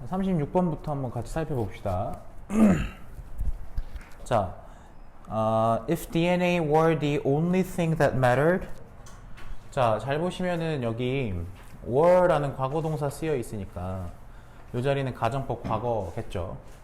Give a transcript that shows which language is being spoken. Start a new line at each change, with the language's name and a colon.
Korean: 36번부터 한번 같이 살펴봅시다.
English: 자, if DNA were the only thing that mattered.
Korean: 자, 잘 보시면은 여기 were라는 과거동사 쓰여 있으니까 이 자리는 가정법 과거겠죠.